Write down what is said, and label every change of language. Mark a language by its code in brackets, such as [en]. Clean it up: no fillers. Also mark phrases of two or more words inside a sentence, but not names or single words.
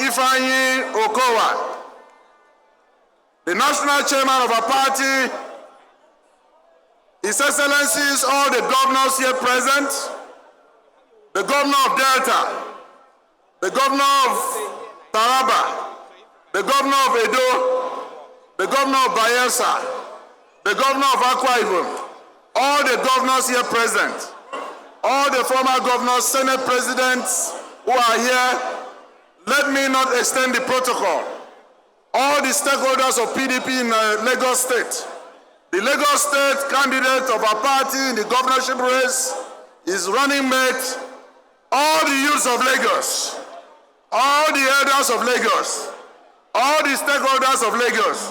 [en] Ifeanyi Okowa, the National Chairman of our party, His Excellencies, all the governors here present, the Governor of Delta, the Governor of Taraba, the Governor of Edo, the Governor of Bayelsa, the Governor of Akwa Ibom, all the governors here present, all the former governors, Senate presidents, who are here, let me not extend the protocol. All the stakeholders of PDP in Lagos State, the Lagos State candidate of our party in the governorship race, his running mate, all the youths of Lagos, all the elders of Lagos, all the stakeholders of Lagos.